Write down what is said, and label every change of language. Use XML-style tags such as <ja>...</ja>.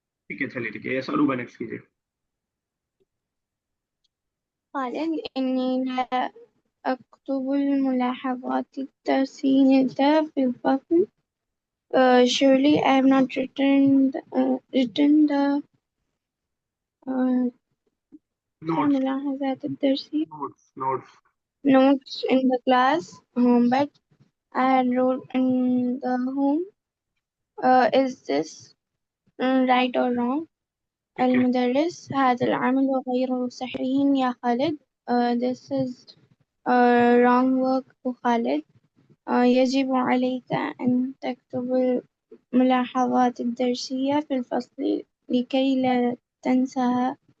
<hi>ठीक है, चलिए ठीक है, ये सरूबा नेक्स्ट कीजिए।</hi> <ar>قال إني لا أكتب الملاحظات الترسينية في الفصل.</ar> <en>Surely I have not written the notes,</en> <ar>الملاحظات الدرسية</ar> <en>Notes, notes. notes in the class, but I had wrote in the home. Is this right or wrong?</en> <hi>ठीक है,</hi> <ar>المدرس هذا العمل غير صحيح يا خالد.</ar> <en>This is wrong work خالد.</en> <ar>يجب عليك أن تكتب الملاحظات الدرسية في الفصل لكي لا تنساها.</ar>